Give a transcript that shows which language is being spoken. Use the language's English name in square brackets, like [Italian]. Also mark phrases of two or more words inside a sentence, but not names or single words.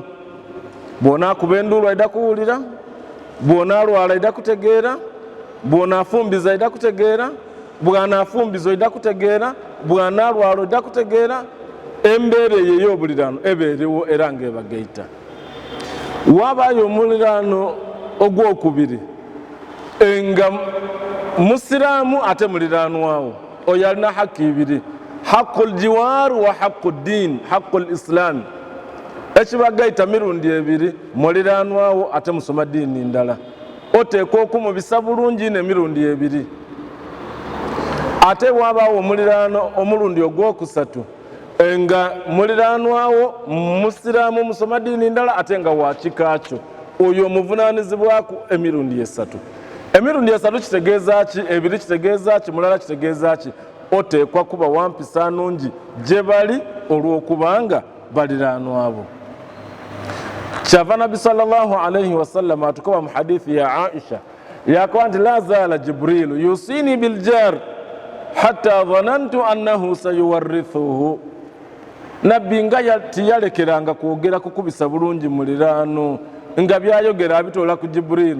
[Ganda] Bw'onaakuba enduulu aida kuwulira, bw'onaalwala aida kutegeera, bw'onaafumbiza aida kutegeera, bw'anaafumbiza aida kutegeera, bw'anaalwala aida kutegeera. Embeera eyo ey'obuliraano eba eriwo era ng'ebageita. Wabaayo omuliraano ogwokubiri nga musiraamu ate muliraanwawo, oyo alina haki ibiri, [Arabic] حق الجوار وحق الدين، حق الإسلام. [Ganda] Ekibagaita mirundi ebiri, muliraanwawo ate musoma diini ndala, oteekwa okumubisa bulungi n'emirundi ebiri. Ate wabaawo omuliraano omulundi ogwokusatu nga muliraanwawo musiraamu musoma diini ndala ate nga wa kika kyo, oyo omuvunaanyizibwaku emirundi esatu. Emirundi esatu kitegeeza ki? Ebiri kitegeeza ki? Mulala kitegeeza ki? Oteekwa kuba wampisa nungi gye bali olw'okubanga baliraanwabo. Kyava Nabbi [Arabic] صلى الله عليه وسلم [Ganda] atukoba mu hadithi ya Aisha yakoba nti [Arabic] لا زال جبريل يوصيني بالجار حتى ظننت أنه سيورثه. [Ganda] Nabbi nga tiyalekeranga kwogera kukubisa bulungi muliraano, nga byayogera abitoola ku Jibrilu.